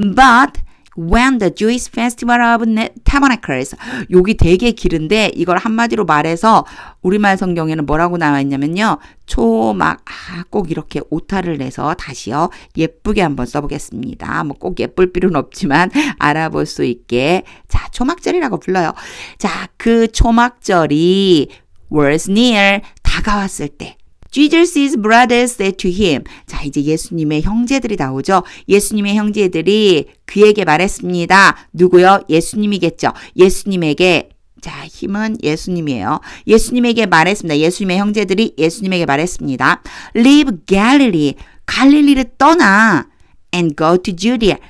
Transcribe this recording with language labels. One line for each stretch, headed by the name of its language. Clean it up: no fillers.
English: But when the Jewish festival of tabernacles
Korean: 여기 되게 길은데 이걸 한마디로 말해서 우리말 성경에는 뭐라고 나와 있냐면요. 초막 꼭 이렇게 오타를 내서 다시요. 예쁘게 한번 써보겠습니다. 뭐 꼭 예쁠 필요는 없지만 알아볼 수 있게 자 초막절이라고 불러요. 자 그 초막절이
English: was near
Korean: 다가왔을 때
English: Jesus' brothers said to him.
Korean: 자, 이제 예수님의 형제들이 나오죠. 예수님의 형제들이 그에게 말했습니다. 누구요? 예수님이겠죠. 예수님에게 자, 힘은 예수님이에요. 예수님에게 말했습니다. 예수님의 형제들이 예수님에게 말했습니다.
English: Leave Galilee.
Korean: 갈릴리를 떠나.
English: And go to Judea.